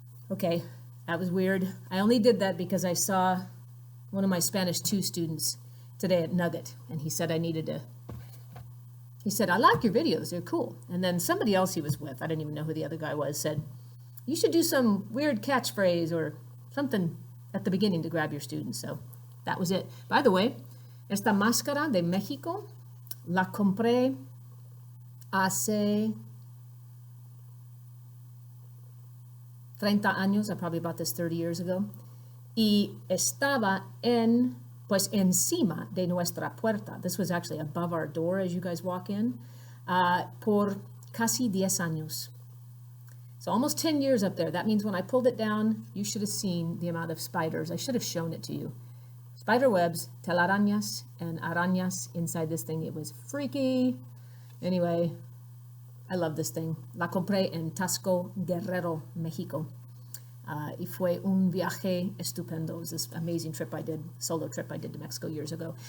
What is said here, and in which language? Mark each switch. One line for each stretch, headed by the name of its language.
English: Okay, that was weird. I only did that because I saw one of my Spanish 2 students today at Nugget, and he said he said, I like your videos, they're cool. And then somebody else he was with, I didn't even know who the other guy was, said, you should do some weird catchphrase or something at the beginning to grab your students. So that was it. By the way,
Spanish: esta máscara de México la compré hace 30 años.
English: I probably bought this 30 years ago.
Spanish: Y estaba pues encima de nuestra puerta.
English: This was actually above our door as you guys walk in,
Spanish: por casi 10 años.
English: So almost 10 years up there. That means when I pulled it down, you should have seen the amount of spiders. I should have shown it to you. Spider webs, telarañas, and arañas inside this thing. It was freaky. Anyway, I love this thing.
Spanish: La compré en Tasco, Guerrero, Mexico. Y fue un viaje estupendo.
English: It was this amazing trip I did, solo trip I did to Mexico years ago.